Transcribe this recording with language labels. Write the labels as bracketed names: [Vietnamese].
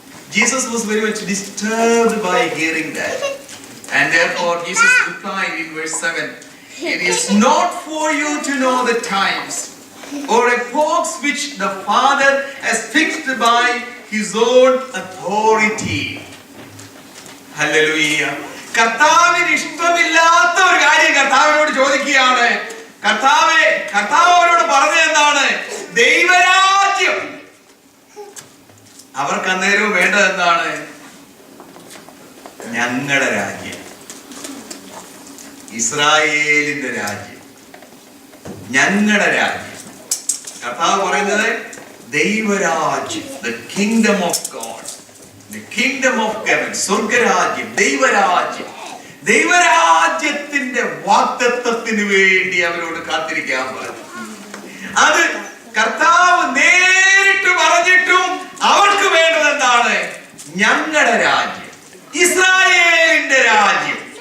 [English] Jesus was very much disturbed by hearing that. And therefore Jesus replied in verse 7, it is not for you to know the times or epochs which the Father has fixed by his own authority. Hallelujah. [Malayalam] കർത്താവിന് ഇഷ്ടമില്ലാത്ത ഒരു കാര്യം കർത്താവിനോട് ചോദിക്കുകയാണ്. കർത്താവ് അവരോട് പറഞ്ഞത് എന്താണ്? ദൈവരാജ്യം. അവർക്ക് അന്നേരവും വേണ്ടത് എന്താണ്? ഞങ്ങളുടെ രാജ്യം, ഇസ്രായേലിന്റെ രാജ്യം, ഞങ്ങളുടെ രാജ്യം. കർത്താവ് പറയുന്നത് ദൈവരാജ്യം, [English] the kingdom of God, the kingdom of heaven, [Malayalam] സ്വർഗരാജ്യം, ദൈവരാജ്യം. ദൈവരാജ്യത്തിന്റെ വാഗ്ദത്തത്തിന് വേണ്ടി അവരോട് കാത്തിരിക്കാൻ പറഞ്ഞു. അത് കർത്താവ് നേരിട്ട് പറഞ്ഞിട്ടും അവർക്ക് വേണ്ടത് എന്താണ്? ഞങ്ങളുടെ രാജ്യം, ഇസ്രായേലിന്റെ രാജ്യം.